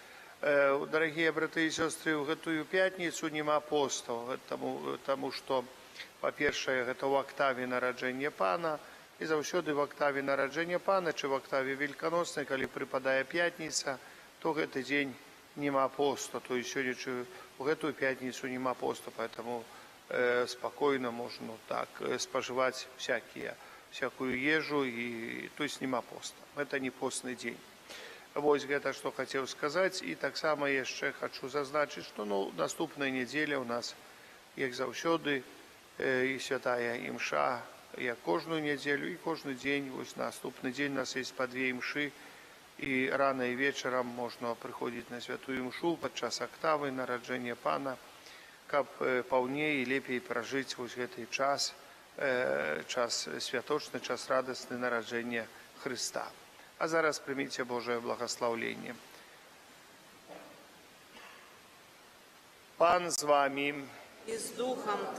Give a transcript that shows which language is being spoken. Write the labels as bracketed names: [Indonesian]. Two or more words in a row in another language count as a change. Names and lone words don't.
[Ukrainian] Дорогі брати і сестри, [Russian] в эту [Ukrainian] п'ятницю нема посту, тому що, по-перше, це в октаві народження Пана, і завжди в октаві народження Пана, чи в октаві Великоносній, коли припадає п'ятниця, то в цей день нема посту, [Russian] то есть сегодня в эту пятницу [Ukrainian] нема посту, [Russian] поэтому спокойно можно так споживать всякую ежу, и, то есть нема поста. Это не постный день. Вот это, что хотел сказать. [Belarusian] И так само еще хочу зазначить, что наступная неделя у нас, як завсёды, и святая имша, як кожную неделю, [Russian] и каждый день, [Belarusian] вот наступный день у нас есть по 2 имши, [Ukrainian] і рано і вечором можна приходити на святую імшу під час октави народження Пана, [Belarusian] каб повніше і лепей прожити ось цей час святочний, час радісний народження Христа. [Ukrainian] А зараз прийміть Боже благословення. Пан з вами. [Russian] И с Духом Твоим.